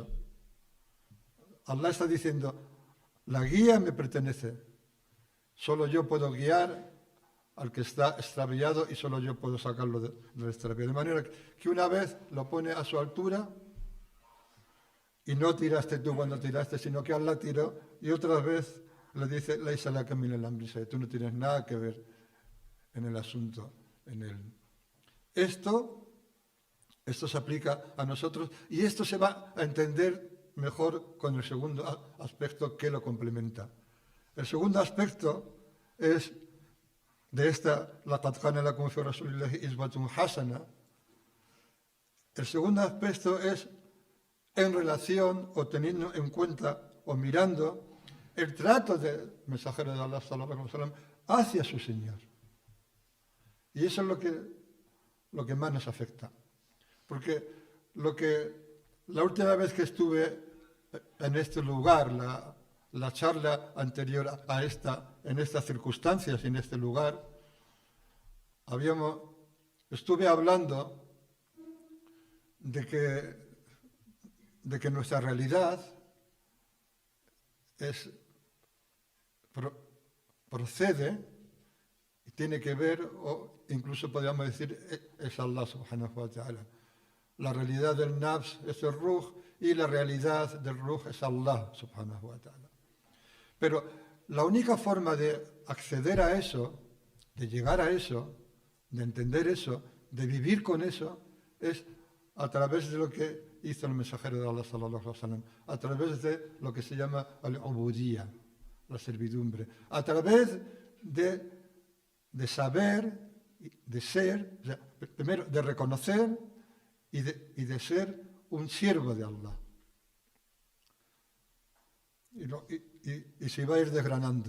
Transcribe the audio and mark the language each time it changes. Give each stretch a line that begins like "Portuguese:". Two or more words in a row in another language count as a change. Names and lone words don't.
Spanish: Allah está diciendo, la guía me pertenece, solo yo puedo guiar al que está extraviado y solo yo puedo sacarlo del extravío. De manera que una vez lo pone a su altura y no tiraste tú cuando tiraste, sino que Allah tiró, y otra vez le dice,
Arabic: ليس لك من الأمر شيء,
Spanish: tú no tienes nada que ver en el asunto. Esto se aplica a nosotros y esto se va a entender mejor con el segundo aspecto que lo complementa. El segundo aspecto es de esta
Arabic: لَقَدْ كَانَ لَكُمْ فِي رَسُولِ اللَّهِ إِسْوَةٌ حَسَنَةٌ.
Spanish: El segundo aspecto es en relación o teniendo en cuenta o mirando el trato del mensajero de Allah
Arabic: صلى الله عليه وسلم
Spanish: hacia su Señor. Y eso es lo que más nos afecta. Porque la última vez que estuve en este lugar, la charla anterior a en estas circunstancias y en este lugar, estuve hablando de que nuestra realidad procede y tiene que ver, o incluso podríamos decir, es Allah
Arabic: سبحانه وتعالى.
Spanish: La realidad del nafs es el ruh y la realidad del ruh es Allah
Arabic: سبحانه وتعالى.
Spanish: Pero la única forma de acceder a eso, de llegar a eso, de entender eso, de vivir con eso, es a través de lo que hizo el mensajero de Allah
Arabic: صلى الله عليه وسلم,
Spanish: a través de lo que se llama al-ubudiyya, la servidumbre, a través de saber, de ser, o sea, primero de reconocer y de ser un siervo de Allah. Y se va a ir desgranando.